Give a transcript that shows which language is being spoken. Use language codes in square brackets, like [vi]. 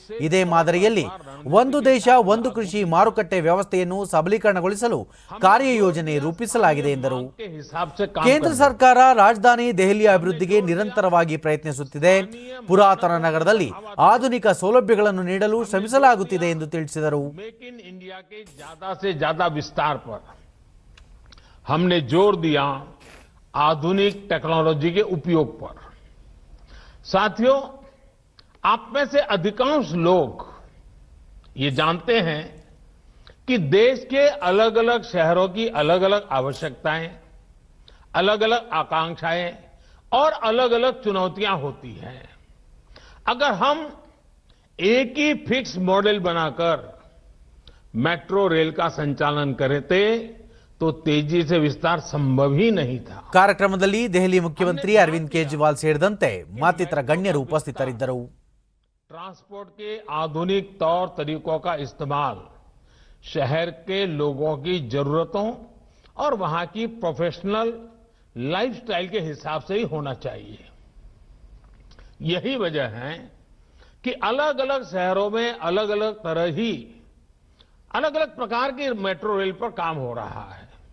[kn] ಇದೇ ಮಾದರಿಯಲ್ಲಿ ಒಂದು ದೇಶ ಒಂದು ಕೃಷಿ ಮಾರುಕಟ್ಟೆ ವ್ಯವಸ್ಥೆಯನ್ನು ಸಬಲೀಕರಣಗೊಳಿಸಲು ಕಾರ್ಯಯೋಜನೆ ರೂಪಿಸಲಾಗಿದೆ ಎಂದರು. ಕೇಂದ್ರ ಸರ್ಕಾರ ರಾಜಧಾನಿ ದೆಹಲಿಯ ಅಭಿವೃದ್ಧಿಗೆ ನಿರಂತರವಾಗಿ ಪ್ರಯತ್ನಿಸುತ್ತಿದೆ. ಪುರಾತನ ನಗರದಲ್ಲಿ ಆಧುನಿಕ ಸೌಲಭ್ಯಗಳನ್ನು ನೀಡಲು ಶ್ರಮಿಸಲಾಗುತ್ತಿದೆ ಎಂದು ತಿಳಿಸಿದರು. [hi] मेक इन इंडिया के ज्यादा से ज्यादा विस्तार पर हमने जोर दिया, आधुनिक टेक्नोलॉजी के उपयोग पर। साथियों, आप में से अधिकांश लोग ये जानते हैं कि देश के अलग अलग शहरों की अलग अलग आवश्यकताएं, अलग अलग आकांक्षाएं और अलग अलग चुनौतियां होती हैं। अगर हम एक ही फिक्स मॉडल बनाकर मेट्रो रेल का संचालन करते तो तेजी से विस्तार संभव ही नहीं था। [kn] ಕಾರ್ಯಕ್ರಮದಲ್ಲಿ ದೆಹಲಿ ಮುಖ್ಯಮಂತ್ರಿ ಅರವಿಂದ್ ಕೇಜ್ರಿವಾಲ್ ಸೇರಿದಂತೆ ಮತ್ತಿತರ ಗಣ್ಯರು ಉಪಸ್ಥಿತರಿದ್ದರು. [hi] ट्रांसपोर्ट के आधुनिक तौर तरीकों का इस्तेमाल शहर के लोगों की जरूरतों और वहां की प्रोफेशनल लाइफस्टाइल के हिसाब से ही होना चाहिए। यही वजह है कि अलग अलग शहरों में अलग अलग तरह ही अलग अलग प्रकार की मेट्रो रेल पर काम हो रहा है।